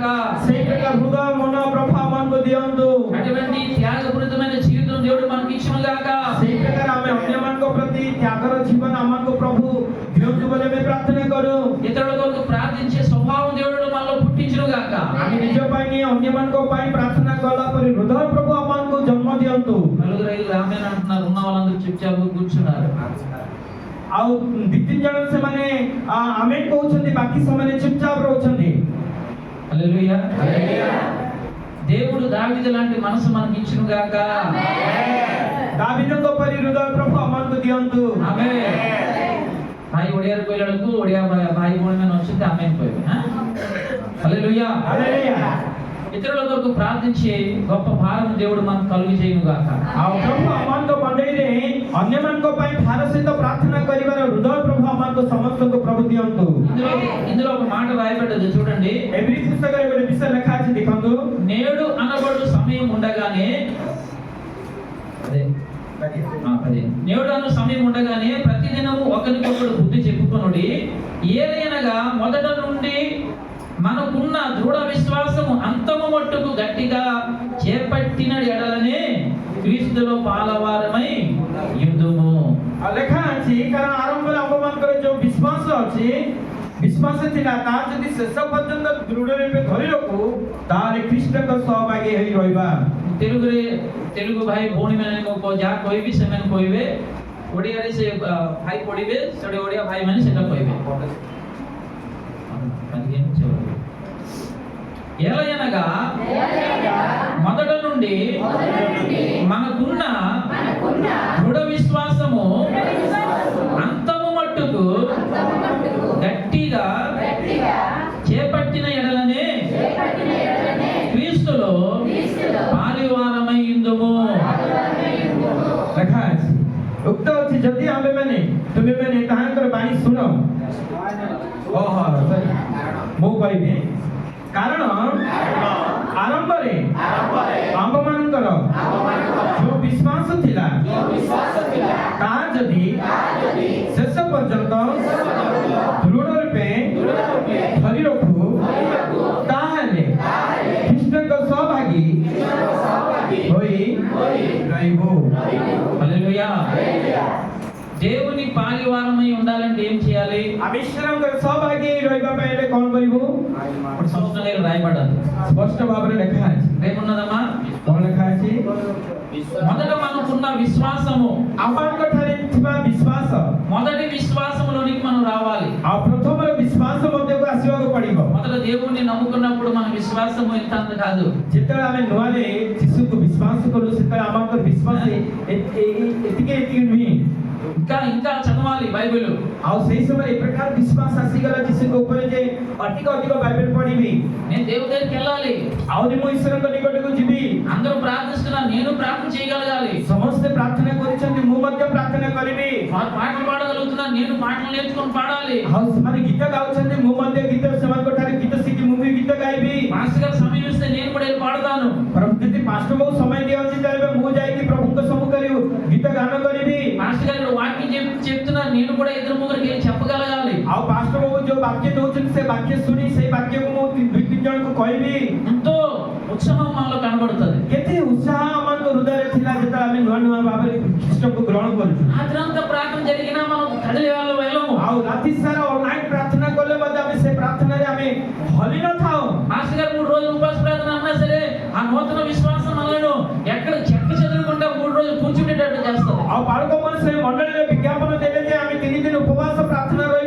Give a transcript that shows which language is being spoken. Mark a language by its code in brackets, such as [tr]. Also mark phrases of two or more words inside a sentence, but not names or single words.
[or] ସେଇ ପ୍ରକାର ହୃଦୟ ମନ ପ୍ରଭୁ ଆମମାନଙ୍କୁ ଦିଅନ୍ତୁ। [te] అటువంటి త్యాగపూరితమైన జీవితం దేవుడు మనకి ఇచ్చును గాక. [or] ସେଇ ପ୍ରକାର ଆମେ ଅନ୍ୟମାନଙ୍କ ପ୍ରତି ତ୍ୟାଗର ଜୀବନ ଆମକୁ ପ୍ରଭୁ ଦିଅନ୍ତୁ ବୋଲି ଆମେ ପ୍ରାର୍ଥନା କରୁ। [te] ఇతరుల కొరకు ప్రార్థించే స్వభావం దేవుడు మనలో పుట్టించును గాక. [or] ଆମେ ନିଜ ପାଇଁ ନୁହେଁ ଅନ୍ୟମାନଙ୍କ ପାଇଁ ପ୍ରାର୍ଥନା କଲା ପରି ହୃଦୟ ପ୍ରଭୁ ଆମମାନଙ୍କୁ ଜନ୍ମ ଦିଅନ୍ତୁ। [te] నలుగురు ఐదు ఆమేన్ అంటున్నారు, ఉన్న వాళ్ళందరూ చुपचाप కూర్చున్నారు. [or] ଆଉ ଦି ତିନି ଜଣ ସେମାନେ ଆମେନ୍ କହୁଛନ୍ତି, ବାକି ସେମାନେ ଚୁପଚାପ ରହୁଛନ୍ତି। [te] హల్లెలూయా. దేవుడు దావీదు లాంటి మనసు మనకి ఇచ్చును గాక. [or] ଦାବିଦଙ୍କ ପରି ହୃଦୟ ପ୍ରଭୁ ଆମମାନଙ୍କୁ ଦିଅନ୍ତୁ। [te] ఆమేన్. [or] ଭାଇ ଓଡ଼ିଆରେ କହିଲା ବେଳକୁ ଓଡ଼ିଆ ଭାଇ ଭଉଣୀମାନେ ଅଛନ୍ତି ଆମେନ୍ କହିବେ। [te] హల్లెలూయా. [or] ହାଲେଲୁୟା। [te] ఇతరుల కొరకు ప్రార్థించే గొప్ప భారం దేవుడు మనకు కలుగు చేయను గాక. [or] ଆଉ ପ୍ରଭୁ ଆମମାନଙ୍କ ମଣ୍ଡଳୀରେ ଅନ୍ୟମାନଙ୍କ ପାଇଁ ଭାର ସହିତ ପ୍ରାର୍ଥନା କରିବାର ହୃଦୟ ପ୍ରଭୁ ଆମମାନଙ୍କୁ ସମସ୍ତଙ୍କୁ ପ୍ରଭୁ ଦିଅନ୍ତୁ। [te] ఇందులో ఒక మాట రాయబడ్డది చూడండి. [or] ଏଭ୍ରି ପୁସ୍ତକରେ ଗୋଟେ ବିଷୟ ଲେଖା ଅଛି, ଦେଖନ୍ତୁ। [te] నేడు అనబడు సమయం ఉండగానే నేడు అను సమయం ఉండగానే ప్రతిదినము ఒకరికొకడు బుద్ధి చెప్పుకొనుడి. ఏదైనగా మొదట నుండి మనకున్న దృఢ విశ్వాసము అంతము మట్టుకు గట్టిగా చేపట్టిన ఎడలనే క్రీస్తులో పాలవారమై యుద్ధము। [or] ଆଉ ଲେଖା ଅଛି, କାରଣ ଆରମ୍ଭରେ ଆମମାନଙ୍କର ଯୋଉ ବିଶ୍ୱାସ ଅଛି, ବିଶ୍ୱାସ ଥିଲା ତାହା ଯଦି ଶେଷ ପର୍ଯ୍ୟନ୍ତ ଦୃଢ଼ ରୂପେ ଧରି ରଖୁ ତାହେଲେ ଖ୍ରୀଷ୍ଟଙ୍କ ସହଭାଗୀ ହେଇ ରହିବା। ତେଲୁଗୁ ଭାଇ ଭଉଣୀ ମାନେ ଯାହା କହିବି ସେମାନେ କହିବେ, ଓଡ଼ିଆରେ ସେ ଭାଇ ପଢିବେ, ସେଠି ଓଡ଼ିଆ ଭାଇ ମାନେ ସେଟା କହିବେ। [te] ఎలయనగా మొదట నుండి మనకున్న దృఢ విశ్వాసము అంతము మట్టుకు గట్టిగా చేపట్టిన ఎడలనే క్రీస్తులో పాలివారమై యుందుము। [or] ଲେଖା ଅଛି, ଉକ୍ତ ଅଛି, ଯଦି ଆମ୍ଭେମାନେ ତୁମେମାନେ ତାହାଙ୍କର ବାଣୀ ଶୁଣ। ମୁଁ କହିବି, କାରଣ ଆରମ୍ଭରେ ଆମ୍ଭମାନଙ୍କର ଯୋଉ ବିଶ୍ୱାସ ଥିଲା ତାହା ଯଦି ଶେଷ ପର୍ଯ୍ୟନ୍ତ ଦୃଢ଼ ରୂପେ ଧରି ରଖୁ ତାହେଲେ ଖ୍ରୀଷ୍ଟଙ୍କ ସହଭାଗୀ ହୋଇ ରହିବୁ। [te] హల్లెలూయా। దేవుని పాలివారమై ఉండాలంటే ఏం చేయాలి? [or] ଆମେ ଈଶ୍ୱରଙ୍କର ସହଭାଗୀ ରହିବା ପାଇଁ ହେଲେ କ'ଣ କରିବୁ? [te] ఇప్పుడు స్పష్టంగా రాయబడ్డది, [or] ସ୍ପଷ୍ଟ ଭାବରେ ଲେଖା ଅଛି। [te] ఏమున్నదమ్మా? [or] କ'ଣ ଲେଖା ଅଛି? [te] మొదట మనకున్న విశ్వాసము, [or] ଆମମାନଙ୍କ ଠାରେ ଥିବା ବିଶ୍ୱାସ, [te] మొదటి విశ్వాసములోనికి మనం రావాలి। [or] ଆଉ ପ୍ରଥମର ବିଶ୍ୱାସ ମଧ୍ୟକୁ ଆସିବାକୁ ପଡ଼ିବ। [te] మొదట దేవుణ్ణి నమ్ముకున్నప్పుడు మనం విశ్వాసము ఇంత అంత కాదు. [or] ଯେତେବେଳେ ଆମେ ନୂଆରେ ଯୀଶୁକୁ ବିଶ୍ୱାସ କରୁ ସେତେବେଳେ ଆମର ବିଶ୍ୱାସ ଏତିକି ନୁହେଁ, [te] ఇంకా ఇంకా చదవాలి బైబిల్. [or] ଆଉ ସେଇ ସମୟରେ ଏ ପ୍ରକାର ବିଶ୍ୱାସ ଆସିଗଲା ଯୀଶୁଙ୍କ ଉପରେ ଯେ ଅଧିକ ଅଧିକ ବାଇବେଲ ପଢିବି, [te] నేను దేవుడి దగ్గరికి వెళ్ళాలి, [or] ଆହୁରି ମୁଁ ଈଶ୍ୱରଙ୍କ ନିକଟକୁ ଯିବି। [te] అందరూ ప్రార్థిస్తున్నా నేను ప్రార్థన చేయగలగాలి, [or] ସମସ୍ତେ ପ୍ରାର୍ଥନା କରିଛନ୍ତି ମୁଁ ମଧ୍ୟ ପ୍ରାର୍ଥନା କରିବି, [te] వారు పాటలు పాడగలుగుతున్నా నేను పాటలు నేర్చుకొని పాడాలి, [or] ଆଉ ସେମାନେ ଗୀତ ଗାଉଛନ୍ତି ମୁଁ ମଧ୍ୟ ଗୀତ ସେମାନଙ୍କ ଠାରୁ ଗୀତ ଶିଖି ମୁଁ ବି ଗୀତ ଗାଇବି। [te] మాస్టర్ గారు సమయం ఇస్తే నేను కూడా వెళ్ళి పాడతాను, [or] ଯଦି ମାଷ୍ଟର ବାବୁ ସମୟ ଦିଅନ୍ତି ତାହେଲେ ମୁଁ ଯାଇକି ପ୍ରଭୁଙ୍କ ସମ୍ମୁଖରେ ଗୀତ ଗାନ କରିବି। [te] మాస్టర్ గారు వాక్యం చెప్తున్నారు నేను కూడా ఇద్దరు ముగ్గురికి చెప్పగలగాలి, [or] ଆଉ ମାଷ୍ଟର ବାବୁ ଯୋଉ ବାକ୍ୟ ଦଉଛନ୍ତି ସେ ବାକ୍ୟ ଶୁଣି ସେଇ ବାକ୍ୟକୁ ମୁଁ ଦୁଇ ତିନି ଜଣଙ୍କୁ କହିବି। [te] ఎంతో ఉత్సాహం మనలో కనబడుతుంది. [or] କେତେ ଉତ୍ସାହ ଆମର ହୃଦୟରେ ଥିଲା ଯେତେବେଳେ ଆମେ ନୂଆ ନୂଆ ଭାବରେ ଖ୍ରୀଷ୍ଟଙ୍କୁ ଗ୍ରହଣ କରୁଛୁ। [te] రాత్రంతా ప్రార్థన జరిగినా మనం కదిలి వెళ్ళము, [or] ଆଉ ରାତି ସାରା ଅନଲାଇନ ପ୍ରାର୍ଥନା କଲେ ମଧ୍ୟ ଆମେ ସେ ପ୍ରାର୍ଥନାରେ ଆମେ ହଲି ନଥାଉ। [te] మాస్టర్ గారు 3 రోజులు ఉపవాస ప్రార్థన అన్నా సరే ఆ నూతన విశ్వాసం మనలను ఎక్కడ చెక్క చెదరకుండా 3 రోజులు కూర్చుండేటట్టు చేస్తుంది. [or] ଆଉ ବାଳକମାନେ ସେ ମଣ୍ଡଳୀରେ ବିଜ୍ଞାପନ ଦେଲେ ଯେ ଆମେ 3 ଦିନ ଉପବାସ ପ୍ରାର୍ଥନା ରହିବ।